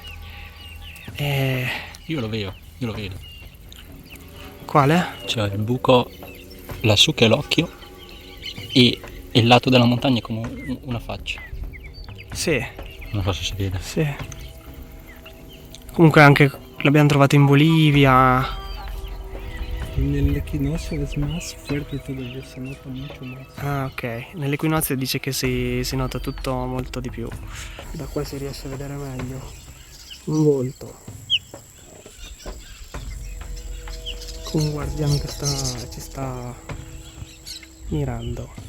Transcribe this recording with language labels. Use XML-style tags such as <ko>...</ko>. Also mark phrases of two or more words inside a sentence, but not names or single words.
<it>Io lo vedo. Quale? C'è il buco lassù che è l'occhio e il lato della montagna è come una faccia. Sì, Non so se si vede. sì. Comunque anche l'abbiamo trovato in Bolivia.</it> <es>En el equinoccio es más fuerte todavía, se nota mucho más.</es> <it>Ah, ok. Nell'equinozio dice che si nota tutto molto di più. Da qua si riesce a vedere meglio. Molto. un guardiano che ci sta mirando.</it>